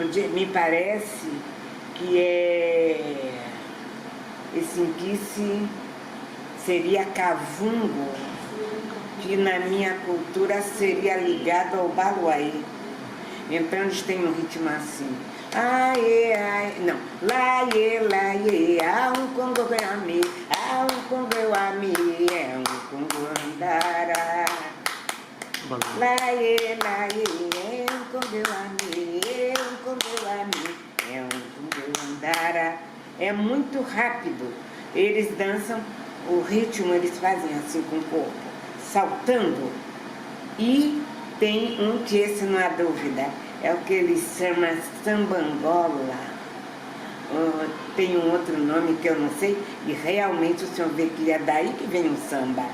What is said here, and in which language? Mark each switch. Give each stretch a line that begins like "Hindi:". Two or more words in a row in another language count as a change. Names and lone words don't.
Portuguese: Me parece que esse inquice seria Cavungo, que na minha cultura seria ligado ao Baluaí. Então eles têm um ritmo assim. Aê, aê, não. Laie, laie, um Congo ami, um Congo ami, é um Congo andara. Laie, laie, um Congo ami, um Congo ami, é um Congo andara. É muito rápido. Eles dançam, o ritmo eles fazem assim com o corpo, saltando. E tem um que esse não há dúvida, é o que eles chamam sambangola. Tem um outro nome que eu não sei, e realmente o senhor vê que é daí que vem o samba.